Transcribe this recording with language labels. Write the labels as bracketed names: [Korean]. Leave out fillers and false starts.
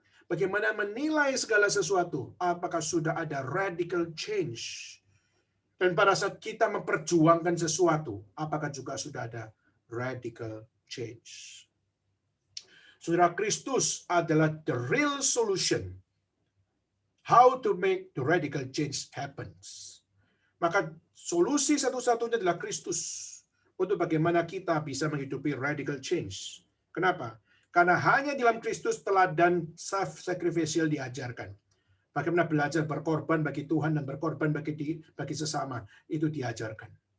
[Indonesian] Bagaimana menilai segala sesuatu, apakah sudah ada radical change. Dan pada saat kita memperjuangkan sesuatu, apakah juga sudah ada radical change. Saudara, Kristus adalah [English] the real solution. How to make the radical change happens. [Indonesian] Maka solusi satu-satunya adalah Kristus untuk bagaimana kita bisa menghidupi radical change. Kenapa? Karena hanya di dalam Kristus teladan self-sacrificial diajarkan. Bagaimana belajar berkorban bagi Tuhan dan berkorban bagi sesama, itu diajarkan.